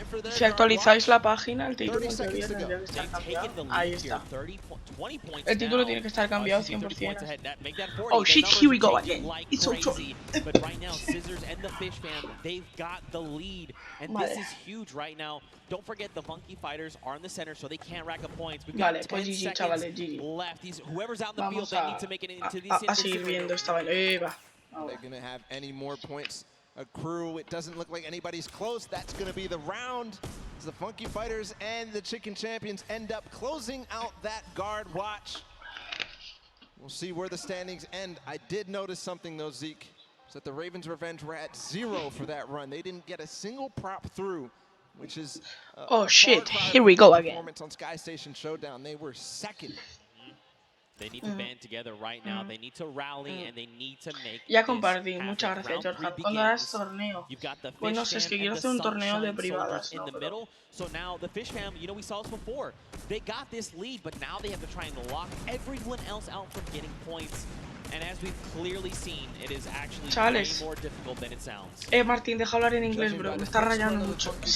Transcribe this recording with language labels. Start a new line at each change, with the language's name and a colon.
Spanish: Si actualizáis la página, el título en teoría tendría que estar cambiado. Ahí está. El título tiene que estar cambiado 100%.
English: Oh shit, here we go again. It's so short. But right now, Scissors and the Fish Fam, they've got the lead. And this is huge right now. Don't forget the Funky Fighters are in the center, so they can't rack up points. We've got 10 seconds left. Whoever's out in the field, they need to make it into the
Spanish: a seguir viendo esta vaina.
English: They're going to have any more points accrue. It doesn't look like anybody's close. That's going to be the round. As the Funky Fighters and the Chicken Champions end up closing out that guard watch. We'll see where the standings end. I did notice something though, Zeke, is that the Ravens Revenge were at 0 for that run. They didn't get a single prop through, which is oh shit, here we go again. Performance on Sky Station Showdown. They were second. They need to band together right now. They need to rally and they need to make.
Spanish: Ya compartí, muchas gracias, Jorge. ¿Cuándo harás torneo? Pues no sé, es que quiero hacer un torneo de privadas, ¿no? Pero...
English: So now the Fish Fam, you know, we saw this before. They got this lead, but now they have to try and lock everyone else out from getting points. And as we've clearly seen, it is actually way more difficult than it sounds.
Spanish: Martín, deja hablar en inglés, bro. Me está rayando mucho.